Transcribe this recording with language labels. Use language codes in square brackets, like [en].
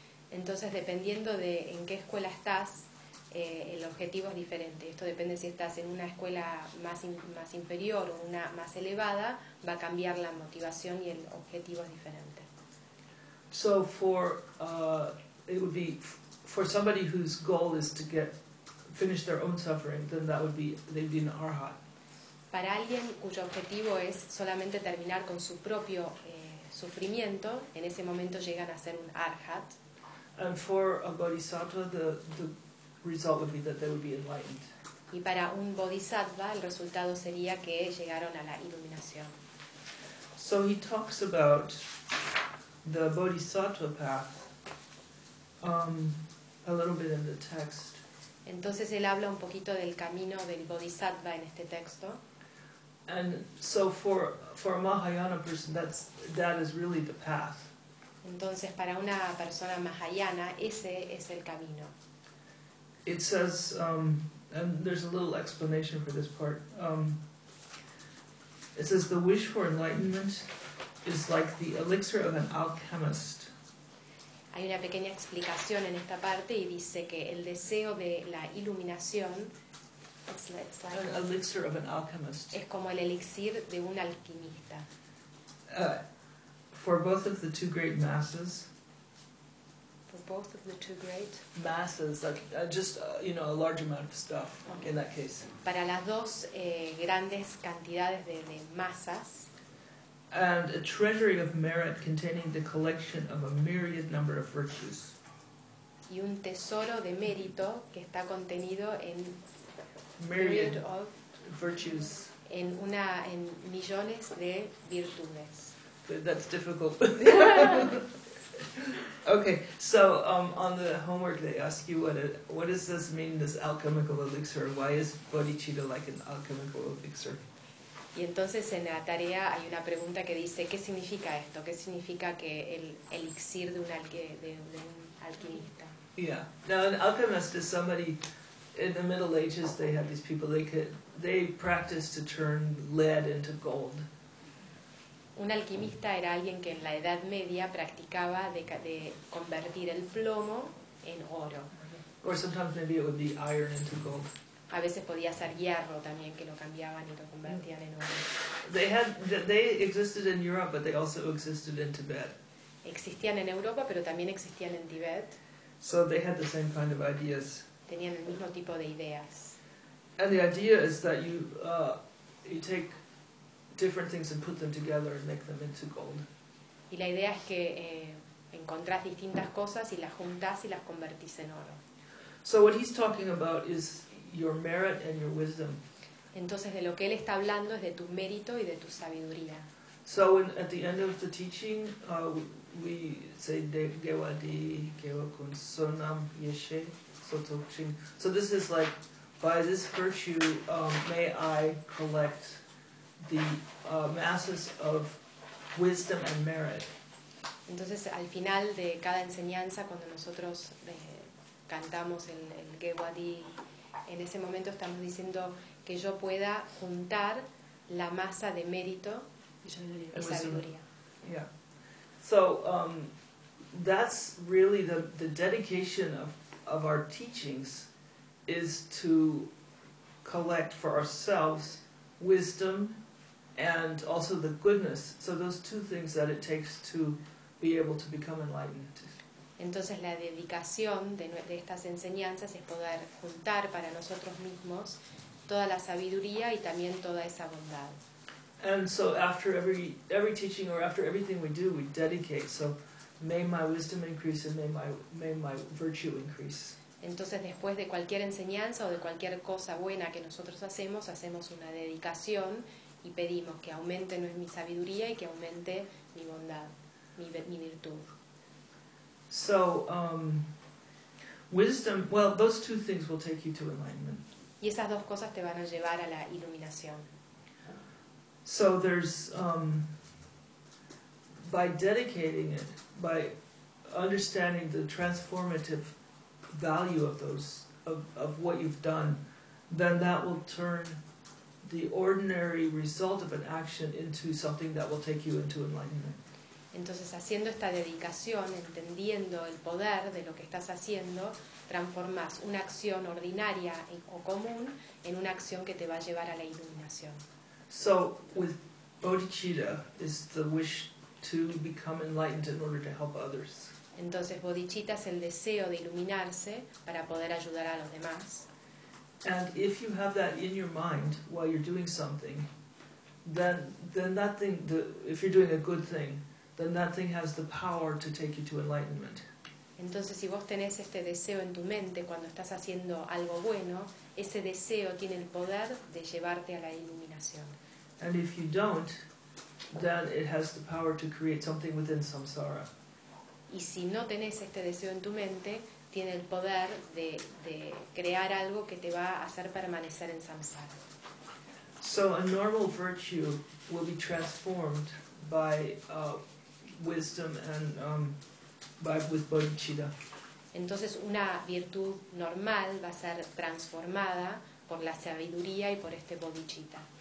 [es] Entonces, dependiendo de en qué escuela estás, el objetivo es diferente. Esto depende si estás en una escuela más inferior o una más elevada, va a cambiar la motivación y el objetivo es diferente. [en] So for it would be for somebody whose goal is to finish their own suffering, then that would be they'd be an arhat. [es] Para alguien cuyo objetivo es solamente terminar con su propio sufrimiento, en ese momento llegan a ser un arhat. [en] And for a bodhisattva, the result would be that they would be enlightened. [es] Y para un bodhisattva, el resultado sería que llegaron a la iluminación. [en] So he talks about the bodhisattva path a little bit in the text. [es] Entonces él habla un poquito del camino del bodhisattva en este texto. [en] And so for a Mahayana person, that is really the path. [es] Entonces para una persona Mahayana, ese es el camino. [en] It says, and there's a little explanation for this part. It says, the wish for enlightenment is like the elixir of an alchemist. [es] Hay una pequeña explicación en esta parte y dice que el deseo de la iluminación [en] it's like an elixir of an alchemist. [es] Es como el elixir de un alquimista. [en] For both of the two great masses. For both of the two great masses, a large amount of stuff. Okay. In that case. [es] Para las dos grandes cantidades de masas. [en] And a treasury of merit containing the collection of a myriad number of virtues. [es] Y un tesoro de mérito que está contenido en [en] myriad of virtues. [es] En millones de virtudes. [en] That's difficult. Okay, so on the homework they ask you what does this mean, this alchemical elixir? Why is bodhicitta like an alchemical elixir? [es] Y entonces en la tarea hay una pregunta que dice, ¿qué significa esto? ¿Qué significa que el elixir de un alquimista? Yeah. [en] Now an alchemist is somebody in the Middle Ages, they had these people, they practiced to turn lead into gold. [es] Un alquimista era alguien que en la Edad Media practicaba de convertir el plomo en oro. [en] Or sometimes maybe it would be iron into gold. [es] A veces podía ser hierro también que lo cambiaban y lo convertían en oro. [en] They existed in Europe, but they also existed in Tibet. [es] Existían en Europa, pero también existían en Tibet. [en] So they had the same kind of ideas. [es] Tenían el mismo tipo de ideas. [en] And the idea is that you take different things and put them together and make them into gold. [es] Y la idea es que encontrás distintas cosas y las juntás y las convertís en oro. [en] So what he's talking about is your merit and your wisdom. [es] Entonces de lo que él está hablando es de tu mérito y de tu sabiduría. [en] So at the end of the teaching we say [bo] gewa di gewa kun sonam yeshe sotokchin. [en] So this is like, by this virtue may I collect the masses of wisdom and merit. [es] Entonces al final de cada enseñanza cuando nosotros cantamos el gewa di, en ese momento estamos diciendo que yo pueda juntar la masa de mérito y sabiduría. Yeah. [en] So that's really the dedication of our teachings is to collect for ourselves wisdom and also the goodness. So those two things that it takes to be able to become enlightened. [es] Entonces la dedicación de estas enseñanzas es poder juntar para nosotros mismos toda la sabiduría y también toda esa bondad. [en] And so after every teaching or after everything we dedicate. So may my wisdom increase and may my virtue increase. [es] Entonces, después de cualquier enseñanza o de cualquier cosa buena que nosotros hacemos, hacemos una dedicación y pedimos que aumente mi sabiduría y que aumente mi bondad, mi virtud. [en] So, wisdom, well, those two things will take you to enlightenment. [es] Y esas dos cosas te van a llevar a la iluminación. [en] So there's, by dedicating it, by understanding the transformative value of those, of what you've done, then that will turn the ordinary result of an action into something that will take you into enlightenment. [es] Entonces, haciendo esta dedicación, entendiendo el poder de lo que estás haciendo, transformas una acción ordinaria o común en una acción que te va a llevar a la iluminación. [en] So, with bodhicitta is the wish to become enlightened in order to help others. [es] Entonces, bodhicitta es el deseo de iluminarse para poder ayudar a los demás. [en] And if you have that in your mind while you're doing something, then that thing, if you're doing a good thing, then that thing has the power to take you to enlightenment. [es] Entonces, si vos tenés este deseo en tu mente cuando estás haciendo algo bueno, ese deseo tiene el poder de llevarte a la iluminación. [en] And if you don't, then it has the power to create something within samsara. [es] Y si no tenés este deseo en tu mente, tiene el poder de crear algo que te va a hacer permanecer en samsara. [en] So a normal virtue will be transformed by wisdom and with bodhicitta. [es] Entonces una virtud normal va a ser transformada por la sabiduría y por este bodhicitta.